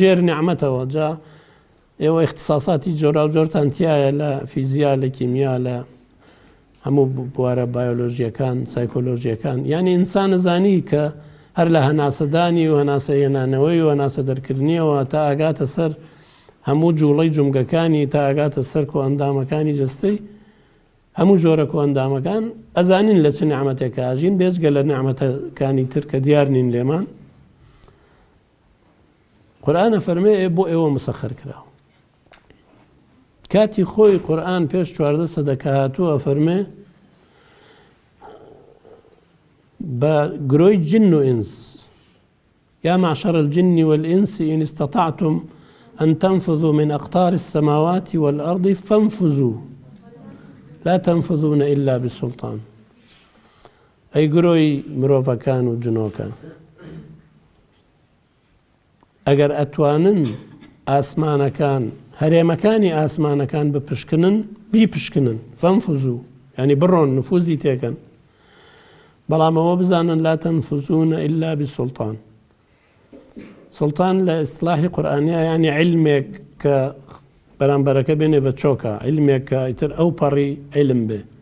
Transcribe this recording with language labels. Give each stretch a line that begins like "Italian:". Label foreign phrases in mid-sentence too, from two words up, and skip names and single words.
Central Kurdish: ژێر نعمەتەوە جا ئێوە اختصاساتی جۆرا و جۆرتانتیایە لە فیزیا لە کیمیا لە هەموو بوارە بایۆلۆژیەکان سایکۆلۆژیەکان یعنی ئینسان زانی کە هەر لە هەناسەدانی و هەناسە هێنانەوەی و هەناسە دەرکردنیەوە تا ئاگاتە سەر هەموو جوڵەی جومگەکانی تا ئاگاتە سەر کۆ ئەندامەکانی جەستەی هەموو جۆرە کۆ ئەندامەکان ئەزانین لە چ نعمەتێکە ئاژین بێجگە لە نعمەتەکانی تر کە دیار نین لێمان قورئانە فەرمێ بۆ ئێوە مسەخەر کراوە كاتي خوي قرآن بيش 14 سەدەکە هاتووە فەرمێ بە گرۆی جن و ئینس
Arabic: يا معشر الجن والإنس إن استطعتم أن تنفذوا من أقطار السماوات والأرض فانفذوا لا تنفذون إلا بسلطان
Central Kurdish: أي گرۆی مرۆڤەکان و جنۆکان ئەگەر ئەتوانن ئاسمانەکان هەرێمەکانی ئاسمانەکان بپشکنن بیپشکنن فەنفوزوو ینی بڕۆن نفوزی تێکەن بەڵام ئەوە بزانن
Arabic: لا تەنفوزونە ئیلا بسوڵتان
Central Kurdish: سوڵتان لە ئیسڵاحی قورئانیە ینی عیلمێک کە بەرامبەرەکە بێنێ بە چۆکە عیلمێک کە ئیتر ئەو پەڕی عیلم بێ